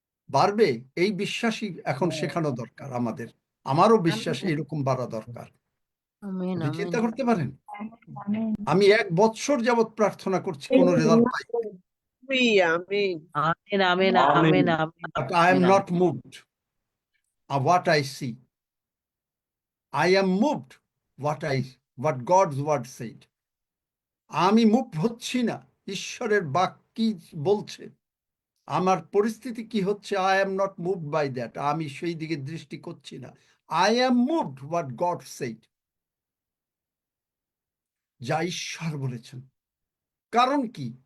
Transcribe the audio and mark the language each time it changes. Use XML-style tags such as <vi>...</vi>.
<bn>বাড়বে এই বিশ্বাসই এখন শেখানো দরকার আমাদের। আমারও বিশ্বাস এরকম বাড়া দরকার। আমিন আপনি আমিন চিন্তা করতে পারেন, আমি 1 বছর যাবৎ প্রার্থনা করছি, কোনো result pi, Amin Amin Amin Amen. Amin</bn> <en>but I am not moved of what I see. I am moved what God's word said.</en> <bn>আমি মুভ হচ্ছি না, ঈশ্বরের বাক্য কি বলছে, আমার পরিস্থিতি কি হচ্ছে,</bn> <en>I am not moved by that,</en> <bn>আমি সেই দিকে দৃষ্টি করছি না।</bn> <en>I am moved what God said,</en> <bn>যা ঈশ্বর বলেছেন। কারণ কি?</bn>